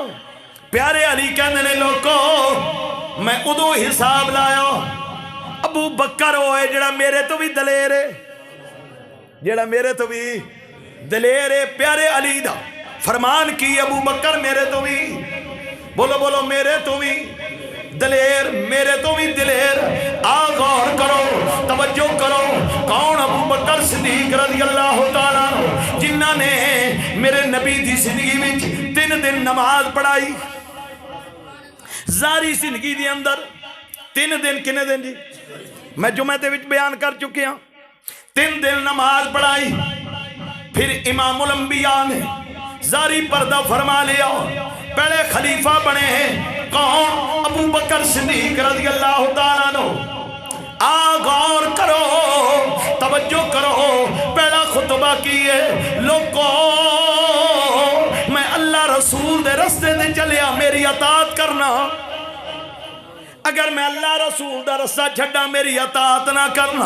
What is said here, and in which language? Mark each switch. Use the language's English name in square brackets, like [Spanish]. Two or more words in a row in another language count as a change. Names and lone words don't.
[Punjabi] ਪਿਆਰੇ ਅਲੀ ਕਹਿੰਦੇ ਨੇ ਲੋਕੋ ਮੈਂ ਓਦੋਂ ਹਿਸਾਬ ਲਾਇਆ ਅਬੂ ਬਕਰ ਹੋਏ ਜਿਹੜਾ ਮੇਰੇ ਤੋਂ ਵੀ ਦਲੇਰ ਹੈ ਜਿਹੜਾ ਮੇਰੇ ਤੋਂ ਵੀ ਦਲੇਰ ਹੈ। ਪਿਆਰੇ ਅਲੀ ਦਾ ਫ਼ਰਮਾਨ ਕੀ ਅਬੂ ਬਕਰ ਮੇਰੇ ਤੋਂ ਵੀ ਬੋਲੋ ਬੋਲੋ ਮੇਰੇ ਤੋਂ ਵੀ ਦਲੇਰ ਮੇਰੇ ਤੋਂ ਵੀ ਦਿਲੇਰ। ਆ ਗ਼ੌਰ ਕਰੋ ਤਵੱਜੋ ਕਰੋ ਕੌਣ ਅਬੂ ਬਕਰ ਸਿੱਦੀਕ [Arabic] رضي الله تعالى عنه [Punjabi] ਜਿਨ੍ਹਾਂ ਨੇ ਮੇਰੇ ਨਬੀ ਦੀ ਜ਼ਿੰਦਗੀ ਮੇਂ 3 ਦਿਨ ਨਮਾਜ਼ ਪੜ੍ਹਾਈ ਜਾਰੀ ਜ਼ਿੰਦਗੀ ਦੇ ਅੰਦਰ 3 ਦਿਨ ਕਿੰਨੇ ਦਿਨ ਜੀ ਮੈਂ ਜੁਮੇ ਦੇ ਵਿੱਚ ਬਿਆਨ ਕਰ ਚੁੱਕੇ ਹਾਂ 3 ਦਿਨ ਨਮਾਜ਼ ਪੜ੍ਹਾਈ [Urdu] پھر امام الانبیاء نے زاری پردہ فرما لیا، پہلے خلیفہ بنے ہیں کون؟ [Punjabi] ابو بکر صدیق [Arabic] رضی اللہ تعالیٰ عنہ۔ [Punjabi] غور کرو، توجہ کرو، پہلا خطبہ کیے لوگوں میں اللہ رسول دے رستے دے چلیا، میری اطاعت کرنا، اگر میں اللہ رسول دا رستہ چھڈا میری اطاعت نہ کرنا۔